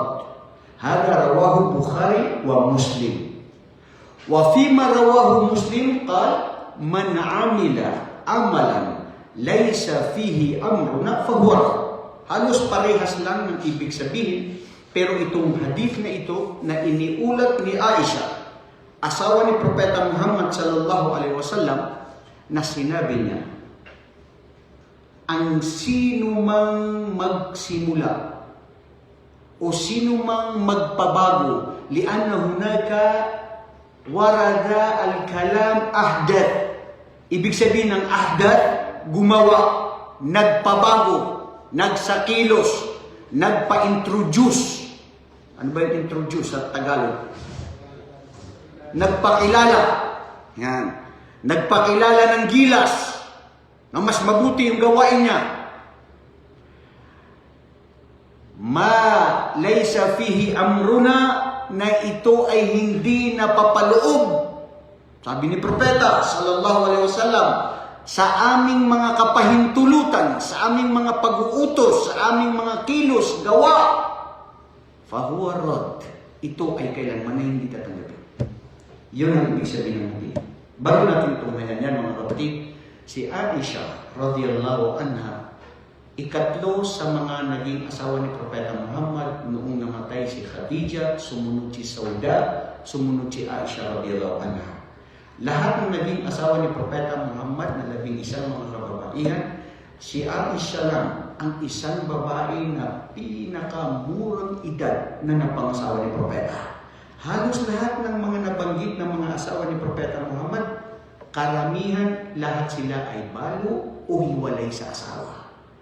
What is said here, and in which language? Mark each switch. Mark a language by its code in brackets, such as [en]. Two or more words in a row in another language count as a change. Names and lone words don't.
[ar] هذا رواه بخاري و مسلم. وفيما رواه مسلم قال من عمل عملا ليس فيه أمرنا فهو رد. [tl] Halos parehas lang ng ibig sabihin, pero itong hadith na ito na iniulat ni Aisha, asawa ni Propeta Muhammad [ar] صلى الله عليه وسلم, [tl] na sinabi niya, ang sino mang magsimula o sino mang magpabago [ar] لأن هناك ورد الكلام أحدث. [tl] Ibig sabihin ng ahdath, gumawa, nagpabago, nagsakilos, nagpa-introduce. Ano ba yung introduce sa Tagalog? Nagpakilala. Yan. Nagpakilala ng gilas na mas mabuti yung gawain niya. [ar] ما ليس فيه أمرنا, [tl] na ito ay hindi napapaloob. Sabi ni Propeta [ar] صلى الله عليه وسلم, [tl] sa aming mga kapahintulutan, sa aming mga pag-uutos, sa aming mga kilos, gawa, [ar] فهو رد. [tl] Ito ay kailanman na hindi tatanggapin. Yun ang ibig sabihin ng hadith. Bago natin tumayan yan, mga kapatid, si Aisha [ar] رضي الله عنها, [tl] ikatlo sa mga naging asawa ni Propeta Muhammad noong namatay si Khadija, sumunod si Sauda, sumunod si Aisha [ar] رضي الله عنها. [tl] Lahat ng naging asawa ni Propeta Muhammad na 11 mga kababaihan, si Aisha lang ang isang babae na pinakamurang edad na napangasawa ni Propeta. Halos lahat ng mga nabanggit na mga asawa ni Propeta Muhammad, karamihan lahat sila ay balo o hiwalay sa asawa.